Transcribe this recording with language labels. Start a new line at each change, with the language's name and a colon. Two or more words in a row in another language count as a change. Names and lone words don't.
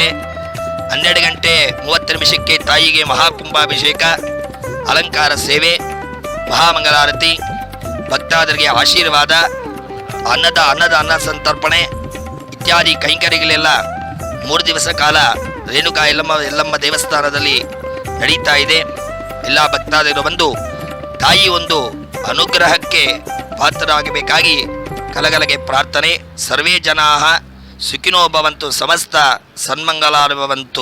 Kannada: 12 ಗಂಟೆ 30 ನಿಮಿಷಕ್ಕೆ ತಾಯಿಗೆ ಮಹಾಕುಂಭಾಭಿಷೇಕ, ಅಲಂಕಾರ ಸೇವೆ, ಮಹಾಮಂಗಲಾರತಿ, ಭಕ್ತಾದರಿಗೆ ಆಶೀರ್ವಾದ, ಅನ್ನ ಸಂತರ್ಪಣೆ ಇತ್ಯಾದಿ ಕೈಂಕರ್ಯಗಳೆಲ್ಲ 3 ದಿವಸ ಕಾಲ ರೇಣುಕಾ ಯಲ್ಲಮ್ಮ ದೇವಸ್ಥಾನದಲ್ಲಿ ನಡೀತಾ ಇದೆ. ಎಲ್ಲ ಭಕ್ತಾದಿಗಳು ಬಂದು ತಾಯಿ ಒಂದು ಅನುಗ್ರಹಕ್ಕೆ ಪಾತ್ರರಾಗಬೇಕಾಗಿ ಕಲಗಲಗೆ ಪ್ರಾರ್ಥನೆ.
Sanskrit: ಸರ್ವೇ ಜನಾಃ ಸುಖಿನೋ ಭವಂತು, ಸಮಸ್ತ ಸನ್ಮಂಗಲಾಭವಂತು.